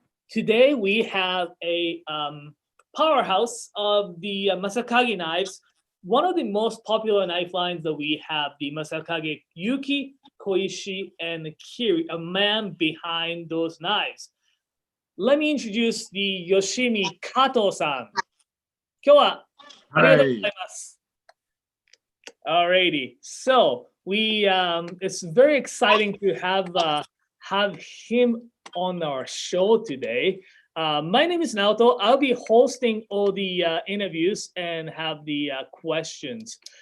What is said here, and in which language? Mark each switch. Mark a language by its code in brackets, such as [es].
[en] Today we have a powerhouse of the Masakage knives. One of the most popular knife lines that we have, the Masakage Yuki, Koishi, and Kiri, a man behind those knives. Let me introduce the Yoshimi Kato-san. [ja] 今日はありがとうございます。 [en] Alrighty, so it's very exciting to have him on our show today. My name is Naoto. I'll be hosting all the interviews and have the questions.